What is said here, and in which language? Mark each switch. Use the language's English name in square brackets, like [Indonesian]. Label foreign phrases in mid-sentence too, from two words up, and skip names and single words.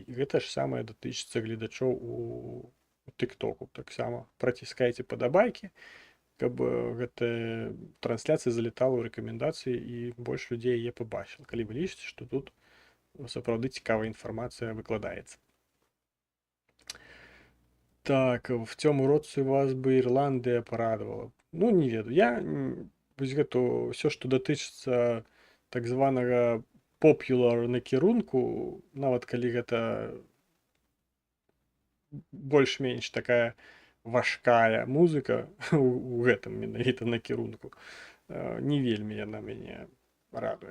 [Belarusian] І гэта ж самае датычыцца гледачоў у тыктоку. Таксама праціскайце падабайкі, каб гэтая трансляцыя залетала ў рэкамендацыі і больш людзей яе пабачыла. Калі вы лічыце, што тут сапраўды цікавая інфармацыя выкладаецца. [Ukrainian] Так, в цьому році вас би Ірландія порадувала. [Belarusian] Ну, не ведаю. Я вось гэта ўсё, што датычыцца так званага popular накірунку, нават калі гэта больш-менш такая важкая музыка у гэтым менавіта накірунку, не вельмі яна мяне радуе.